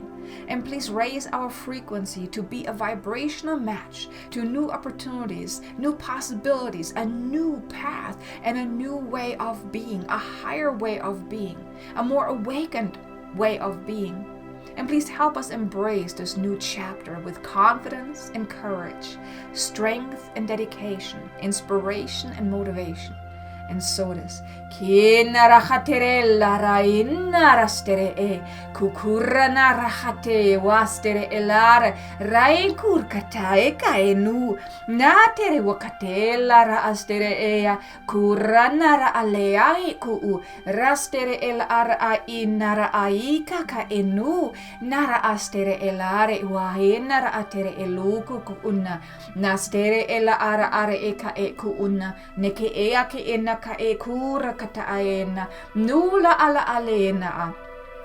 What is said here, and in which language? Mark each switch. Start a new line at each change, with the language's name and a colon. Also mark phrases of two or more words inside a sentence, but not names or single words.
English: And please raise our frequency to be a vibrational match to new opportunities, new possibilities, a new path, and a new way of being, a higher way of being, a more awakened way of being. And please help us embrace this new chapter with confidence and courage, strength and dedication, inspiration and motivation. And so it is. Kinara haterella rainara stere e kukurana rahate wastere elare rain kurkata eka enu natere wakatella ra astere ea kuranara alea ku rastere el ara inara aika ka enu nara astere elare wahinara atere eluku kunna nastere el ara eka e kunna neke ea ke ena ka e kura kata aena nula ala alena